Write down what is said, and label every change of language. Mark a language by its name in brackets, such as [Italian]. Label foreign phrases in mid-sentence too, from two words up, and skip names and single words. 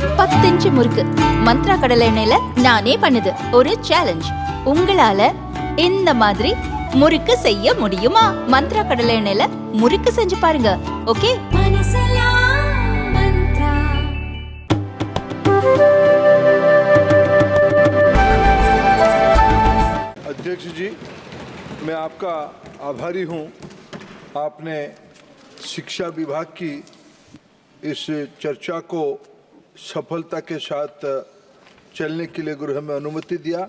[Tamil] 25 முறுக்கு மந்த்ரா கடலை எண்ணெயில நானே பண்ணுது ஒரு சேலஞ்ச். உங்களால இந்த மாதிரி முறுக்கு செய்ய முடியுமா? மந்த்ரா கடலை எண்ணெயில முறுக்கு செஞ்சு பாருங்க. ஓகே? [Hindi] अध्यक्ष जी, मैं आपका आभारी हूं। आपने शिक्षा विभाग की इस चर्चा को सफलता के साथ चलने के लिए गृह में अनुमति दिया।